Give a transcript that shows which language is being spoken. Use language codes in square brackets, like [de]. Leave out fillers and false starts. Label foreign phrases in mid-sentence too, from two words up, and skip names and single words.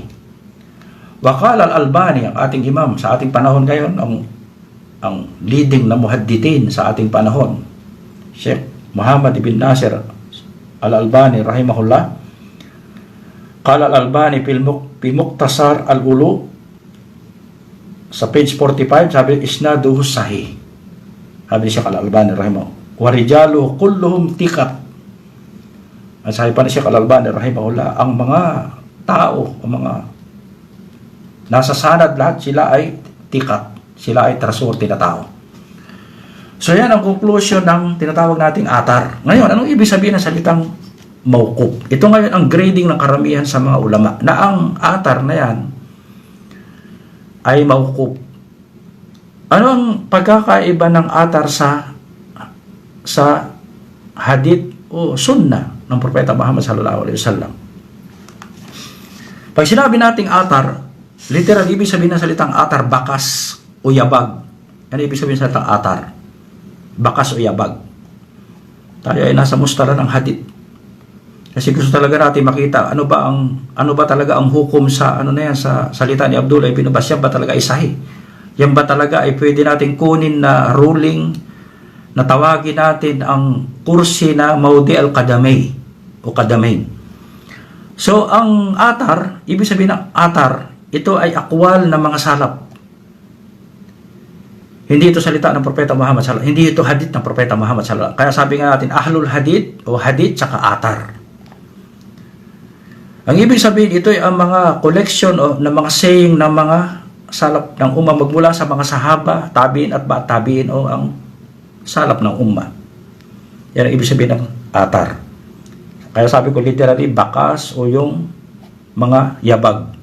[ar] Waqala al-Albani, [tl] ang ating imam sa ating panahon ngayon, ang leading na muhaddithin sa ating panahon, Sheikh Muhammad ibn Nasir al-Albani rahimahullah. [ar] Qala al-Albani fi Muqtasar al-Ulu [tl] sa page 45, sabi [ar] isnaduhu sahih. [tl] Sabi ni Sheikh al-Albani rahimahullah, [ar] wa rijaluhu kulluhum thiqat. [tl] At sabi pa ni Sheikh al-Albani rahimahullah, ang mga tao, ang mga nasa sanad lahat, sila ay thiqat, sila ay trustworthy na tao. So yan ang conclusion ng tinatawag nating atar. Ngayon, anong ibig sabihin ng salitang mawquf? Ito ngayon ang grading ng karamihan sa mga ulama, na ang atar na yan ay mawquf. Ano ang pagkakaiba ng atar sa hadith o sunnah ng Propeta Muhammad [ar] sallallahu alaihi wasallam? [tl] Pag sinabi nating atar, literal ibig sabihin ng salitang atar, bakas o yabag. Ano ibig sabihin sa salitang atar? Bakas o yabag. Tayo ay nasa mustala ng hadith. Kasi gusto talaga natin makita ano ba talaga ang hukom sa sa salita ni Abdullah ibn Abbas. Yan ba talaga ay sahih? Yan ba talaga ay pwede natin kunin na ruling na tawagin natin ang kursi na [ar] maudi al-qadamay [tl] o kadamain. So ang atar, ibig sabihin ng atar, ito ay akwal ng mga salaf. Hindi ito salita ng Propeta Muhammad [ar] sallallahu alaihi wasallam. [tl] Hindi ito hadith ng Propeta Muhammad [ar] sallallahu alaihi wasallam. [tl] Kaya sabi nga natin, [ar] ahlul hadith [tl] o hadith tsaka atar. Ang ibig sabihin, ito ay ang mga collection o ng mga saying ng mga salaf ng umma magmula sa mga sahaba, tabiin at [ar] ba'at tabiin [tl] o ang salaf ng umma. Yan ang ibig sabihin ng atar. Kaya sabi ko literally, bakas o yung mga yabag.